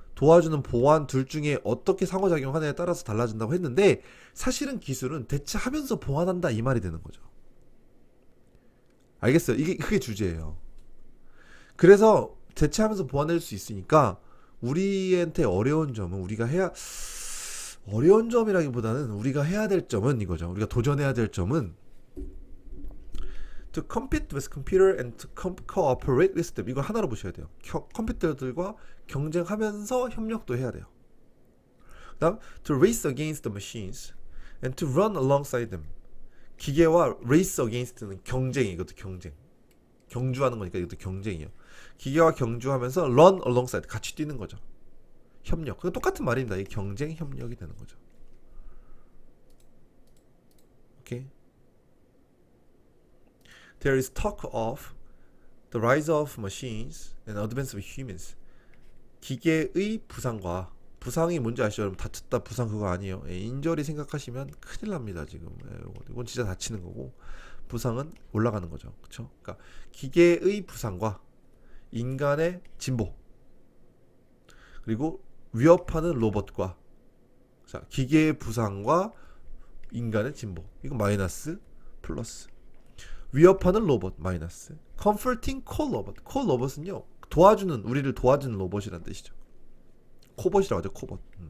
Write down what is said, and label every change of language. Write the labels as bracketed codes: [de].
[ko] 도와주는 보완 둘 중에 어떻게 상호작용하느냐에 따라서 달라진다고 했는데 사실은 기술은 대체하면서 보완한다 이 말이 되는 거죠. 알겠어요? 이게 그게 주제예요. 그래서 대체하면서 보완할 수 있으니까 우리한테 어려운 점은 어려운 점이라기보다는 우리가 해야 될 점은 이거죠. 우리가 도전해야 될 점은 [en] to compete with computer and to cooperate with them. [ko] 이걸 하나로 보셔야 돼요. 컴퓨터들과 경쟁하면서 협력도 해야 돼요. 그다음 [en] to race against the machines and to run alongside them. [ko] 기계와 [en] race against [ko] 는 경쟁이 이것도 경쟁. 경주하는 거니까 이것도 경쟁이에요. 기계와 경주하면서 [en] run alongside [ko] 같이 뛰는 거죠. 협력. 그건 똑같은 말입니다. 이 경쟁 협력이 되는 거죠. 오케이. [en] There is talk of the rise of machines and advance of humans. [ko] 기계의 부상과 부상이 뭔지 아시죠? 여러분 다쳤다 부상 그거 아니에요. 인절이 생각하시면 큰일 납니다 지금. 이건 진짜 다치는 거고 부상은 올라가는 거죠. 그렇죠? 그러니까 기계의 부상과 인간의 진보 그리고 위협하는 로봇과 자 기계의 부상과 인간의 진보 이거 마이너스 플러스 위협하는 로봇 마이너스 comforting 콜로봇 콜로봇은요 우리를 도와주는 로봇이란 뜻이죠. 코봇이라고 하죠. 코봇.